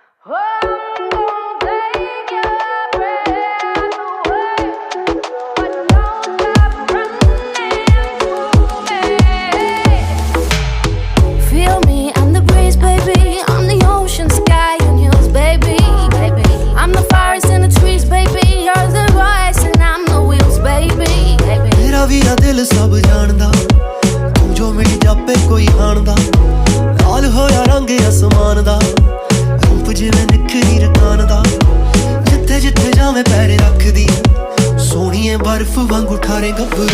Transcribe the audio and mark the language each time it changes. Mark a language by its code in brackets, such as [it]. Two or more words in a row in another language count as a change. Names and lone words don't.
[en] Feel me, I'm the breeze, baby. I'm the ocean, sky, and hills, baby. I'm the forest and the trees, baby. You're the voice and I'm the wheels, baby. [pa] ਮੇਰਾ ਭੀ ਆ ਦਿਲ ਸਬ ਜਾਣਦਾ, ਤੂ ਜੋ ਮਿਲ ਜਾਪੇ ਕੋਈ ਹਾਣਦਾ। ਲਾਲ ਹੋਇਆ ਰੰਗ ਅਸਮਾਨ ਦਾ, ਰੂਪ ਜਿਵੇਂ ਨਿਖਰੀ ਰਕਾਨ ਦਾ। ਜਿੱਥੇ ਜਿੱਥੇ ਜਾਵੇਂ ਪੈਰ ਰੱਖਦੀ, ਸੋਹਣੀਏ ਬਰਫ਼ ਵਾਂਗੂ ਠਾਰੇ ਗੱਭਰੂ।